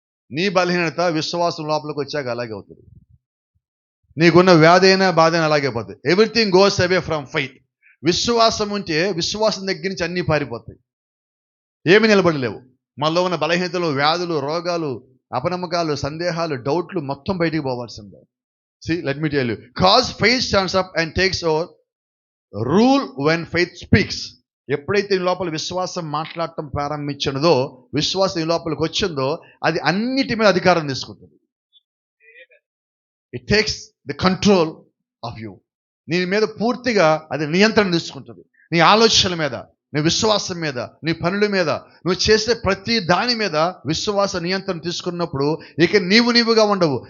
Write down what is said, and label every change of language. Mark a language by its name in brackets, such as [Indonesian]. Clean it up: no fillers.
[Telugu] నీ బలహీనత విశ్వాసం లోపలికి వచ్చాక అలాగే అవుతుంది. నీకున్న వ్యాధి అయినా బాధ అయినా అలాగే పోతుంది. [English] Everything goes away from faith. [Telugu] విశ్వాసం ఉంటే విశ్వాసం దగ్గర నుంచి అన్నీ పారిపోతాయి, ఏమి నిలబడలేవు. మనలో ఉన్న బలహీనతలు, వ్యాధులు, రోగాలు, అపనమ్మకాలు, సందేహాలు, డౌట్లు మొత్తం బయటికి పోవాల్సిందే. [English] See, let me tell you, cause faith stands up and takes over rule when faith speaks. [Telugu] ఎప్పుడైతే ఈ లోపల విశ్వాసం మాట్లాడటం ప్రారంభించినదో, విశ్వాసం ఈ లోపలికి వచ్చిందో, అది అన్నిటి మీద అధికారం తీసుకుంటుంది. [English] It takes the control of you. [Telugu] నీ మీద పూర్తిగా అది నియంత్రణ తీసుకుంటుంది. నీ ఆలోచనల మీద, నీ విశ్వాసం మీద, నీ పనుల మీద, నువ్వు చేసే ప్రతి దాని మీద విశ్వాస నియంత్రణ తీసుకున్నప్పుడు ఇక నీవుగా ఉండవు.